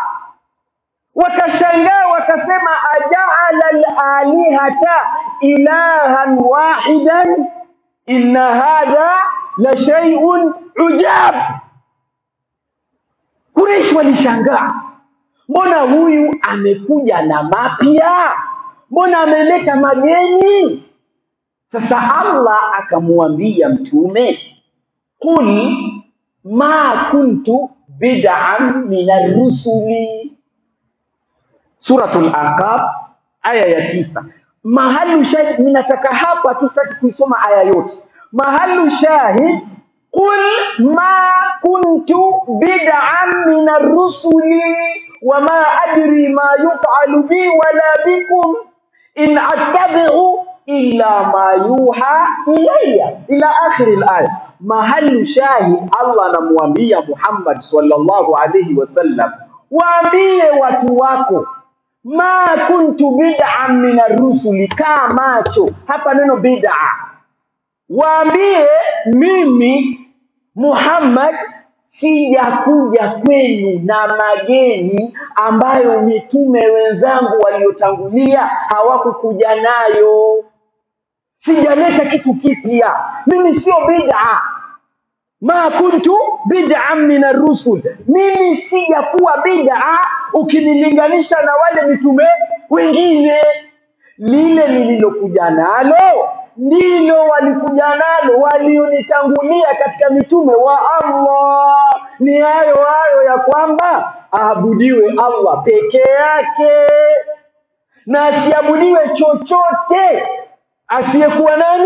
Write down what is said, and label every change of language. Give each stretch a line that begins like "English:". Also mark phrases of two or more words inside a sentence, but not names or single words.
Swahili: Wakashangaa wakasema,
Arabic: أجعل الآلهة إلها واحدا إن هذا لشيء عجاب.
Swahili: Quraysh walishangaa, mbona huyu amekuja na mapya, mbona ameleta mageni? Sasa Allah akamwambia mtume,
Arabic: قل ما كنت بدعا من الرسل.
Swahili: Suratul Ahqaf aya ya 9.
Arabic: محل الشاهد,
Swahili: ninataka hapa tusitaki kusoma aya yote.
Arabic: محل الشاهد، قل ما كنت بدعا من الرسل وما أدري ما يفعل بي ولا بكم إن أتبع إلا ما يوحى إلي، إلى آخر الآية. محل الشاهد,
Swahili: Allah anamwambia Muhammad
Arabic: صلى الله عليه وسلم,
Swahili: waambie watu wako,
Arabic: ما كنت بدعا من الرسل,
Swahili: kamacho hapa neno bid'a. Waambie mimi Muhammad sijakuja kwenu na mageni ambayo mitume wenzangu waliotangulia hawakukuja nayo. Sijaleta kitu kipya, mimi sio bid'a.
Arabic: ما كنت بدعا من الرسل,
Swahili: mimi sijakuwa bid'a ukinilinganisha na wale mitume wengine. Lile lililokuja nalo ndilo walikuja nalo walionitangulia katika mitume wa Allah. Ni hayo ya kwamba aabudiwe Allah peke yake na asiabudiwe chochote asiyekuwa nani?